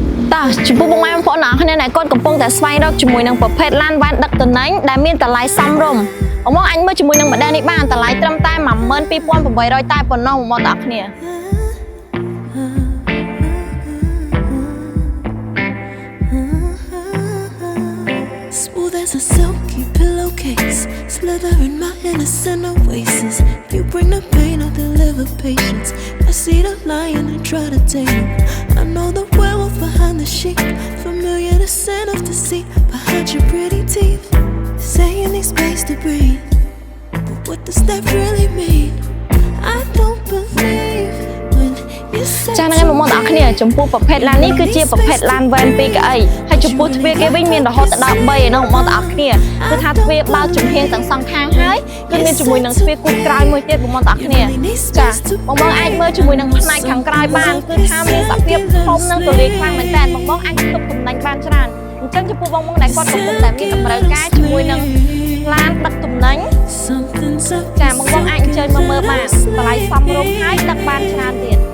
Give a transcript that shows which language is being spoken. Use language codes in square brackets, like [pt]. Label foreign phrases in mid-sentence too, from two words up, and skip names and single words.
[km] តើចំពោះបងប្អូនអរគ្នាដែលគាត់កំពុងតែស្វែងរកជាមួយនឹងប្រភេទឡានវ៉ាន់ដឹកទំនិញដែលមានតម្លៃសមរម្យបងអញមើលជាមួយនឹងម្ដាយនេះបានតម្លៃត្រឹមតែ 12,800 តែប៉ុណ្ណោះបងប្អូនគ្នា [en] Smooth as a silky pillowcase, slither in my innocent oasis. You bring the pain, I'll deliver patience. I see the lion and try to tame him. I know the werewolf behind the sheep, familiar the scent of deceit behind your pretty teeth. Saying need space to breathe, but what does that really mean? I don't believe when you say. [km] ចា៎ហ្នឹងបងប្អូនអរគ្នាចំពោះប្រភេទឡាននេះគឺជាប្រភេទឡានវ៉ែន2កៅអីហើយចំពោះទ្វារគេវិញមានរហូតដល់3ឯនោះបងប្អូនអរគ្នាគឺថាទ្វារបើកចំហៀងទាំងសងខាងហើយគឺមានជាមួយនឹងទ្វារគូតក្រោយមួយទៀតបងប្អូនអរគ្នាចា៎បងប្អូនអាចមើលជាមួយនឹងផ្នែកខាងក្រោយបានគឺថាមានសភាពធំនិងទូលាយខ្លាំងមែនតើបងប្អូនអាចទប់ទំនិញបានច្រើនអញ្ចឹងចំពោះបងប្អូនដែលគាត់កំពុងតែមានតម្រូវការជាមួយនឹងឡានដឹកទំនិញចា៎បងប្អូនអាចអញ្ជើញមកមើលបានតម្លៃសមរម្យហើយដឹកបានច្រើនទៀត